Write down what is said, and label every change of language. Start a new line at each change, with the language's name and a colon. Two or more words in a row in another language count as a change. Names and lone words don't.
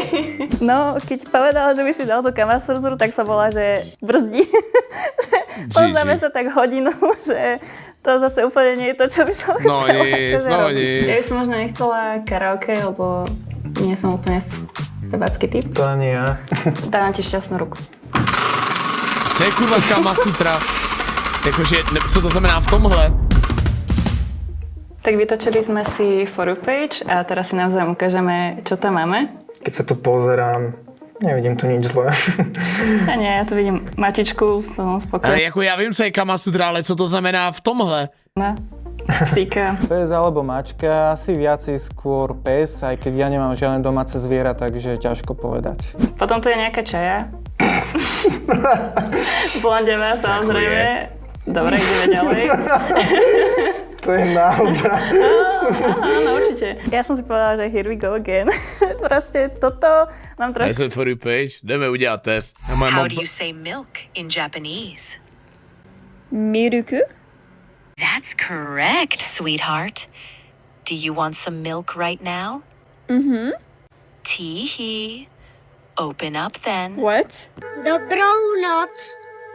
Slovak: No, keď povedala, že by si dal tú Kamasutru, tak som bola, že brzdi. Poznáme sa tak hodinu, že to zase úplne nie je to, čo by som chcela. Ja by som možno nechcela karaoke, lebo nie som úplne spevácky typ. To ani ja. Dávam ti šťastnú ruku.
Czech: Co je kurva Kamasutra? Jakože, co to znamená v tomhle?
Slovak: Tak vytočili sme si
English: for you page
Slovak: a teraz si navzájom ukážeme, čo tam máme. Keď sa tu pozerám, nevidím tu nič zlé. A nie, ja tu vidím mačičku, som spokojná.
Czech: Ale jako já vím, co je Kamasutra, ale co to znamená v tomhle?
Slovak: Psíka. Pes alebo mačka, asi viacej skôr pes, aj keď ja nemám žiadne domáce zviera, takže ťažko povedať. Potom tu je nejaká čaja. Blondeva, samozrejme. Dobre, ideme ďalej. To je náhoda. Áno, určite. Ja som si povedala, že
English: here we go again.
Slovak: Proste toto mám trošku...
Czech: Já jsem
English: for you page,
Czech: jdeme udělat test.
English: How do you say milk in Japanese?
Japanese: Miruku?
English: That's correct, sweetheart. Do you want some milk right now? Mhm. Tee-hee. Open up then. What?
Czech: Dobrou noc.